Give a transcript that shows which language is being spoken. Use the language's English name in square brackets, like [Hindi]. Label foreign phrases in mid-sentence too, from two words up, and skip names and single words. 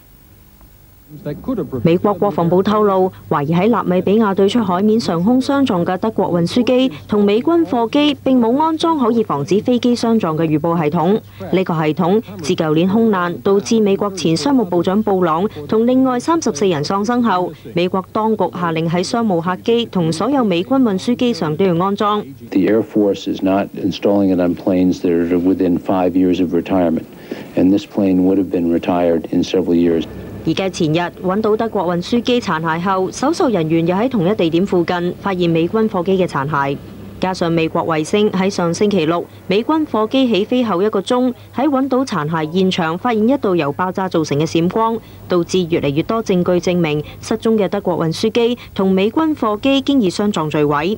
[Cantonese] 美國國防部透露，懷疑喺納米比亞對出海面上空相撞嘅德國運輸機同美軍貨機並冇安裝可以防止飛機相撞嘅預報系統。呢個系統自舊年空難導致美國前商務部長布朗同另外34人喪生後，美國當局下令喺商務客機同所有美軍運輸機上都要安裝。 [English] The Air Force is not installing it on planes that are within 5 years of retirement, and this plane would have been retired in several years. [Cantonese] 而繼前日揾到德國運輸機殘骸後，搜索人員又喺同一地點附近發現美軍貨機嘅殘骸。加上美國衛星喺上星期6美軍貨機起飛後1個鐘，喺揾到殘骸現場發現一道由爆炸造成嘅閃光，導致越嚟越多證據證明失蹤嘅德國運輸機同美軍貨機經已相撞墜毀。